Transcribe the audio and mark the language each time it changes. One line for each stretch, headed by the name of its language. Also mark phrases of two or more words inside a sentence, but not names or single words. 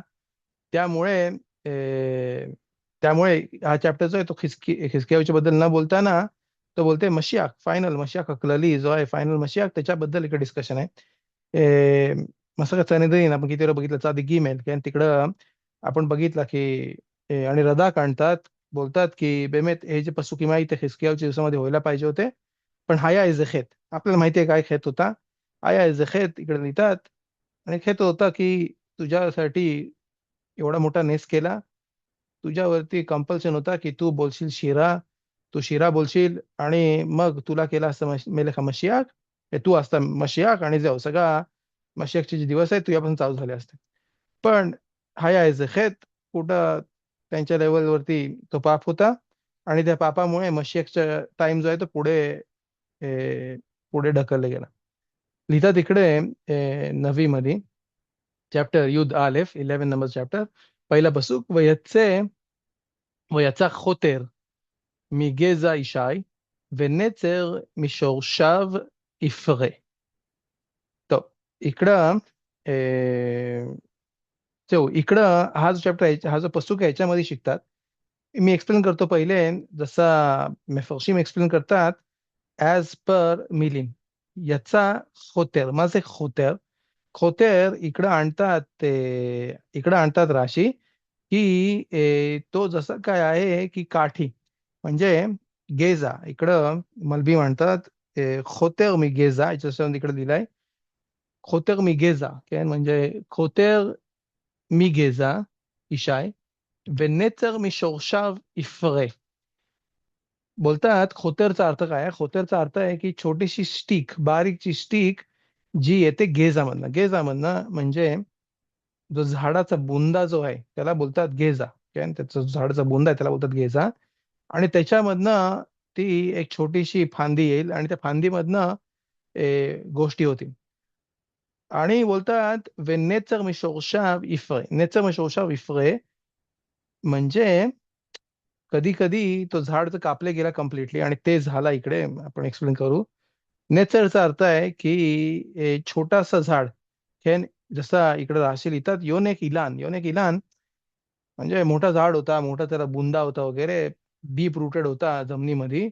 Marathi: त्यामुळे त्यामुळे हा चॅप्टर जो आहे तो खिसकियाच्या बद्दल न बोलताना तो बोलते मशियाक फायनल मशियाक अकलली जो आहे फायनल मशियाक त्याच्याबद्दल इकडे डिस्कशन आहे. ए, मसं सनेदरीन आपण किती वेळा बघितलं चादी गिमेल कारण तिकडं आपण बघितलं की आणि रदाक आणतात. बोलतात की बेमेत हे जे पसुकी माहिती खिसकियाच्या दिवसामध्ये व्हायला पाहिजे होते. पण हाया इज अ खेत. आपल्याला माहिती आहे काय खेत होता. हाया इज अ खेत इकडे लिहितात. आणि खेत होता की तुझ्यासाठी एवढा मोठा नेस केला. तुझ्यावरती कंपल्शन होता की तू बोलशील शिरा. तू शिरा बोलशील आणि मग तुला केला असता
Hebrew: מלך המשיח.
Marathi: तू असता मशियाक आणि जाऊ सगळा मशियाकचे जे दिवस आहेत तुझ्यापासून चालू झाले असते. पण हाय ॲज अ खेत कुठं त्यांच्या लेवलवरती तो पाप होता. आणि त्या पापामुळे मशियाकचा टाइम जो आहे तो पुढे ढकलला गेला. लिहितात इकडे नवी मध्ये चॅप्टर युद्ध आलेफ 11 नंबर चॅप्टर पहिला बसूक
Hebrew: ויצא חוטר מגזע ישי ונצר משורשיו יפרה.
Marathi: טוב, इकडं इकडं हा जो चॅप्टर आहे हा जो पसूक आहे याच्यामध्ये शिकतात. मी एक्सप्लेन करतो पहिले जसा मेफर्शिम एक्सप्लेन करतात ॲज पर मिलिम. याचा खोतेर माझे खोतेर खोतेर इकडं आणतात राशी की तो जसं काय आहे की काठी म्हणजे गेजा इकडं मलबी म्हणतात.
Hebrew: חוטר מגזע
Marathi: याच्यासंबंध इकडे दिलाय
Hebrew: חוטר מגזע
Marathi: काय म्हणजे
Hebrew: חוטר מגזע ישי ונצר משורשיו יפרה.
Marathi: बोलतात खोतेरचा अर्थ काय आहे. खोतेरचा अर्थ आहे की छोटीशी स्टिक बारीकची स्टिक जी येते गेजामधनं. गेजामधनं म्हणजे जो झाडाचा बुंदा जो आहे त्याला बोलतात गेजा. काय त्याचा झाडाचा बुंदा आहे त्याला बोलतात गेजा. आणि त्याच्यामधनं ती एक छोटीशी फांदी येईल आणि त्या फांदीमधनं गोष्टी होतील. आणि बोलतात
Hebrew: ונצר משורשיו יפרה. נצר משורשיו יפרה
Marathi: म्हणजे कधी कधी तो झाड जर कापले गेला कम्प्लिटली आणि ते झाला इकडे आपण एक्सप्लेन करू. नेचरचा अर्थ आहे की छोटासा झाड हे जसा इकडे राशी लिहितात योन एक इलान म्हणजे मोठा झाड होता मोठा त्याला बुंदा होता वगैरे
English: deep rooted
Marathi: होता जमिनीमध्ये.